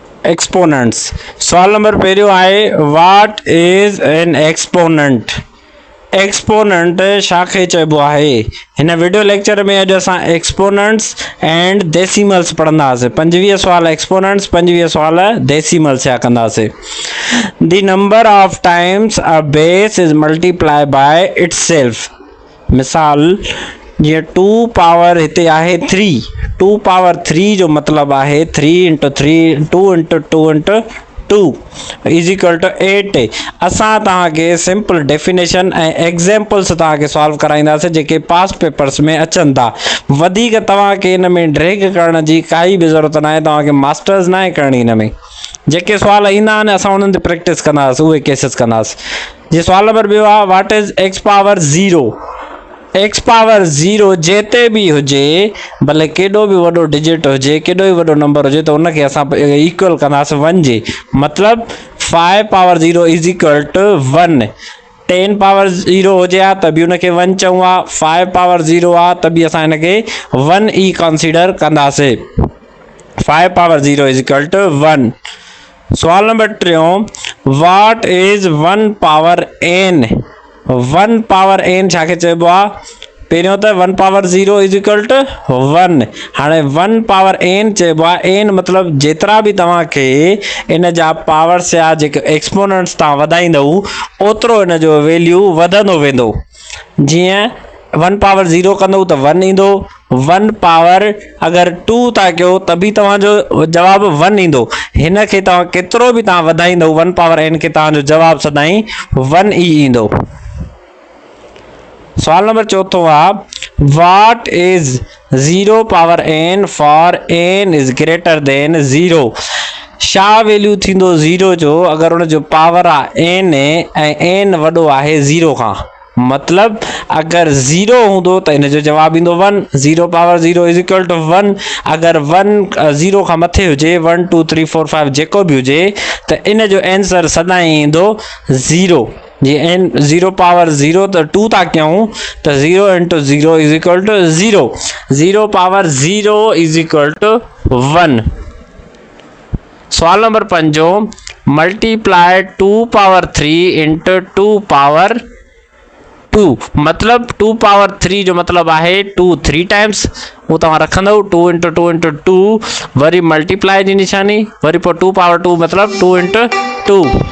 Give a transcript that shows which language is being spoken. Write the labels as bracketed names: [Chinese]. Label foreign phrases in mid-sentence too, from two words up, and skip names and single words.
[Sindhi] एक्सपोनेंट्स। सवाल नंबर पहिरियों आहे [English] what is an exponent. [Sindhi] एक्सपोनेंट शाखे चइबो आहे। हिन वीडियो लेक्चर में अॼु असां [English] exponents and decimals [Sindhi] पढ़ंदासीं। 25 सवाल एक्सपोनेंट्स, 25 सवाल डेसिमल्स जा कंदासीं। [English] the number of times a base is multiply by itself. [Sindhi] मिसाल जीअं 2 पावर हिते आहे 3, 2 पावर 3 जो मतलब आहे 3 × 3 2 × 2 × 2 [English] is equal to [Sindhi] 8। असां तव्हांखे [English] simple definition [Sindhi] ऐं एग्जाम्पल्स तव्हांखे सॉल्व कराईंदासीं जेके [English] past papers [Sindhi] में अचनि था। वधीक तव्हांखे हिन में ड्रैग करण जी काई बि ज़रूरत न आहे, तव्हांखे मास्टर्स न आहे करणी। हिन में जेके सवाल ईंदा आहिनि असां उन्हनि ते प्रैक्टिस कंदासीं, उहे केसिस कंदासीं। जीअं सवाल नंबर ॿियो आहे [English] what is x power 0. x power [Sindhi] 0 जेते भी हुजे, भले केॾो बि वॾो डिजिट हुजे, केॾो बि वॾो नंबर हुजे, त उनखे असां इक्वल कंदासीं 1 जे। [English] मतलब 5 power 0 is equal to 1. [Sindhi] 10 पावर 0 हुजे हा त बि उनखे 1 चऊं हा, 5 पावर 0 आहे त बि असां हिनखे 1 ई कंसीडर कंदासीं। [English] 5 power 0 is equal to 1. सवाल नंबर 3 what is 1 power n. [Sindhi] 1 पावर n छाखे चइबो आहे? पहिरियों त 1 पावर 0 इज इक्वल टू 1। हाणे 1 पावर n चइबो आहे। n मतलब जेतिरा बि तव्हांखे इन जा पावर्स या जेके एक्सपोनेंट्स तव्हां वधाईंदव ओतिरो इन जो वैल्यू वधंदो वेंदो। जीअं 1 पावर 0 कंदव त 1 ईंदो। 1 पावर अगरि 2 था कयो त बि तव्हांजो जवाब 1 ईंदो। हिन खे तव्हां केतिरो बि तव्हां वधाईंदव 1 पावर n खे, तव्हांजो जवाब सदाईं 1 ई ईंदो। सवाल नंबर 4 आहे [English] what is 0 power n for n is greater than 0. [Sindhi] छा वैल्यू थींदो 0 जो अगरि उन जो पावर आहे n ऐं n वॾो आहे 0 खां। मतलब अगरि 0 हूंदो त इन जो जवाब ईंदो 1। [English] 0 power 0 is equal to 1. [Sindhi] अगरि 1 0 खां मथे हुजे, 1 2 3 4 5 जेको बि हुजे, त इन जो आंसर सदाईं ईंदो 0। जी n 0 पावर 0 त 2 था कयूं त 0 × 0 [English] is equal to [Sindhi] 0। [English] 0 power 0 is equal to 1. [Sindhi] सवाल नंबर 5 मल्टीप्लाई 2 पावर 3 × 2 पावर 2। मतलब 2 पावर 3 जो मतलब आहे 2 3 टाइम्स, वो तव्हां रखंदव 2 × 2 × 2, वरी मल्टीप्लाई जी निशानी, वरी पोइ 2 पावर 2 मतलब 2 × 2।